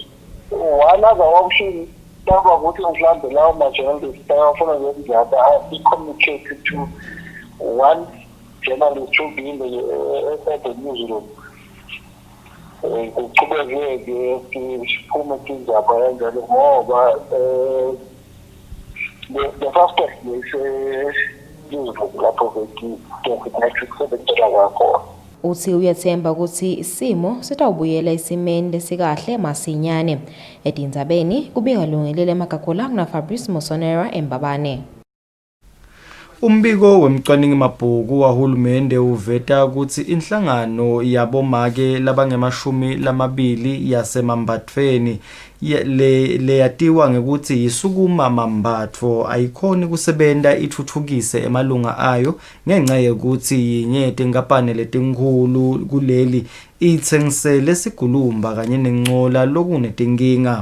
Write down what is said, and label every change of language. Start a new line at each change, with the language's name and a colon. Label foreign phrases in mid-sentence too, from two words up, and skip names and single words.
English: One other option, be communicated to one journalist to be in the newsroom. The first step is
Swati: uthi uyathemba ukuthi isimo sitawubuyela isimeni lesikahle masinyane. Etindzabeni kubika lungelele Magagola na Fabrice Mosonera eMbabane. Umbiko wemcwaningi mabhuku wahulumende uveta ukuthi inhlangano yabomake labangemashumi lamabili yasemambathweni leyatiwa ngekuthi yisukuma mambatho ayikhoni kusebenta ithuthukise emalunga ayo ngenxa yokuthi yinyete inkampani letinkhulu kuleli ithengisele sigulumba kanye nencola lokunetinkinga.